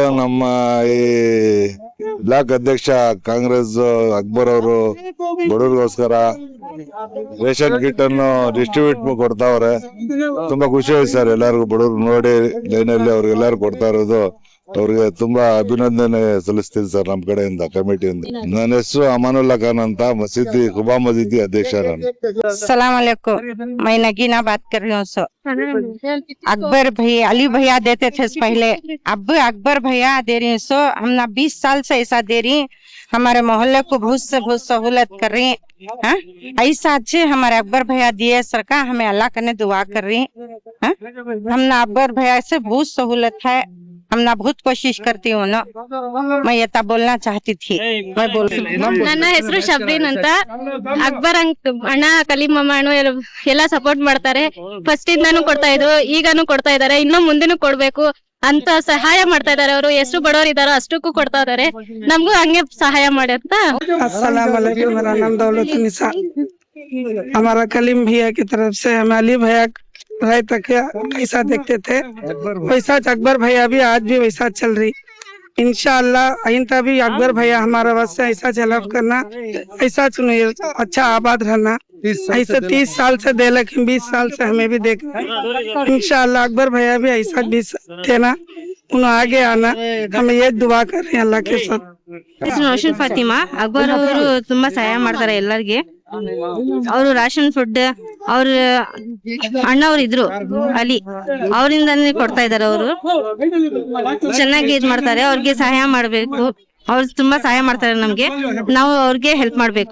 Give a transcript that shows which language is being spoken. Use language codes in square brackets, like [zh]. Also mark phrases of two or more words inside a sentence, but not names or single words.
[kn] ನಮ್ಮ ಈ ಬ್ಲಾಕ್ ಅಧ್ಯಕ್ಷ ಕಾಂಗ್ರೆಸ್ ಅಕ್ಬರ್ ಅವರು ಬಡವರಿಗೋಸ್ಕರ [en] ration kit [kn] ಅನ್ನು ಡಿಸ್ಟ್ರಿಬ್ಯೂಟ್ ಕೊಡ್ತಾವ್ರೆ. ತುಂಬಾ ಖುಷಿ ಆಯ್ತು ಸರ್. ಎಲ್ಲರಿಗೂ ಬಡವರು ನೋಡಿ ಲೈನಲ್ಲಿ ಅವ್ರಿಗೆಲ್ಲರೂ ಕೊಡ್ತಾ ಇರೋದು, ಅವ್ರಿಗೆ ತುಂಬಾ ಅಭಿನಂದನೆ ಸಲ್ಲಿಸ್ತೀನಿ ಸರ್ ನಮ್ಮ ಕಡೆಯಿಂದ, ಕಮಿಟಿಯಿಂದ. ನನ್ನ ಹೆಸರು ಅಮಾನುಲ್ಲಾ ಖಾನ್ ಅಂತ, ಮಸೀದಿ ಕುಬಾ ಮಸೀದಿ ಅಧ್ಯಕ್ಷ ನಾನು. [ar] سلام عليكم, [hi] मैं नगीना बात कर रही हूँ। अकबर भैया, अली भैया देते थे पहले, अब अकबर भैया दे रही हैं। हम ना 20 साल से ऐसा दे रही, हमारे मोहल्ले को बहुत सहूलत कर रही हैं। ऐसा अच्छे हमारे अकबर भैया दिए सरकार, हमें अल्लाह करने दुआ कर रही हैं। हम ना अकबर भैया से बहुत सहूलत है, हम ना बहुत कोशिश करती हूँ ना। मैं ये तब बोलना चाहती थी, मैं बोल। [kn] ನನ್ನ ಹೆಸರು ಶಬ್ರೀನ್ ಅಂತ. ಅಕ್ಬರ್ ಅಣ್ಣ, ಕಲೀಂ ಅಣ್ಣ ಎಲ್ಲ ಸಪೋರ್ಟ್ ಮಾಡ್ತಾರೆ. ಫಸ್ಟ್ ಇಂದಾನು ಕೊಡ್ತಾ ಇದ್ರು, ಈಗಾನು ಕೊಡ್ತಾ ಇದಾರೆ, ಇನ್ನು ಮುಂದೆನೂ ಕೊಡ್ಬೇಕು ಅಂತ ಸಹಾಯ ಮಾಡ್ತಾ ಇದಾರೆ. ಅವರು ಎಷ್ಟು ಬಡವರು ಇದಾರೋ ಅಷ್ಟಕ್ಕೂ ಕೊಡ್ತಾ ಇದಾರೆ. ನಮಗೂ ಹಂಗೆ ಸಹಾಯ ಮಾಡಿ ಅಂತ. [ar] السلام عليكم, [hi] मेरा नाम दौलत निसा। हमारा कलीम भैया की तरफ से हमें अली भैया राय तक ऐसा देखते थे, वैसा अकबर भैया भी आज भी वैसा चल रही। [ar] إن شاء الله [hi] आइंदा भी अकबर भैया हमारा वास्ते ऐसा हेल्प करना, ऐसा चुनिए, अच्छा आबाद रहना। ऐसे 30 साल से दे, लेकिन 20 साल से हमें भी देख। [ar] إن شاء الله [hi] अकबर भैया भी ऐसा भी देना, उन्हें आगे आना। हमें ये दुआ कर रहे हैं अल्लाह के साथ। [kn] ರೋಷನ್ ಫಾತಿಮಾ. ಅಕ್ಬರ್ ಅವರು ತುಂಬಾ ಸಹಾಯ ಮಾಡ್ತಾರೆ ಎಲ್ಲರಿಗೆ. ಅವರು [en] ration food, [kn] ಅವ್ರ ಅಣ್ಣವ್ರು ಇದ್ರು ಅಲಿ, ಅವರಿಂದಾನೇ ಕೊಡ್ತಾ ಇದಾರೆ. ಅವರು ಚೆನ್ನಾಗಿ ಇದ್ ಮಾಡ್ತಾರೆ. ಅವ್ರಿಗೆ ಸಹಾಯ ಮಾಡ್ಬೇಕು. ಅವ್ರು ತುಂಬಾ ಸಹಾಯ ಮಾಡ್ತಾರೆ ನಮ್ಗೆ, ನಾವು ಅವ್ರಿಗೆ ಹೆಲ್ಪ್ ಮಾಡ್ಬೇಕು.